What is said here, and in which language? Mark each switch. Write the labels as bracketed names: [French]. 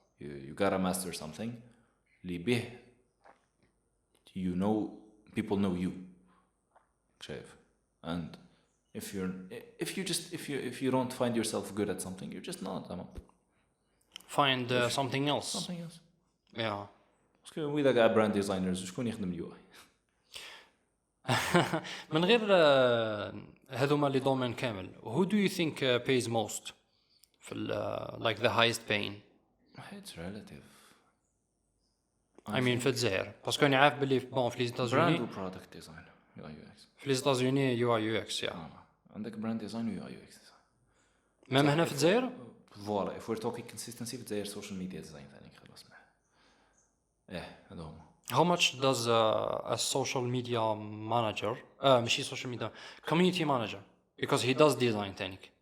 [English] You gotta master something. [Arabic] اللي به [English] you know, people know you. [Arabic] شايف. [English] And if you don't find yourself good at something, you're just not. Find something else. Something else. Yeah. [French] Parce que [Arabic] وإذا قاعد brand designers شكون يخدم اليو اي؟ من غير هذوما لي دومين كامل. [English] Who do you think pays most [Arabic] في [English] like the highest paying? It's relative. [Arabic] I mean في الجزائر باسكو أنا عارف بلي بون في لي إيتازوني [English] brand product design UI UX. [Arabic] في لي إيتازوني UI UX يا. عندك brand design و UI UX design. مام هنا في الجزائر؟ [English] Voilà, if we're talking consistency [Arabic] في الجزائر [English] social media design [Arabic] ثاني خلاص معه. هذا هما. [English] How much does a social media manager [Arabic] ماشي [English] social media community manager, because he does design [Arabic] تانيك.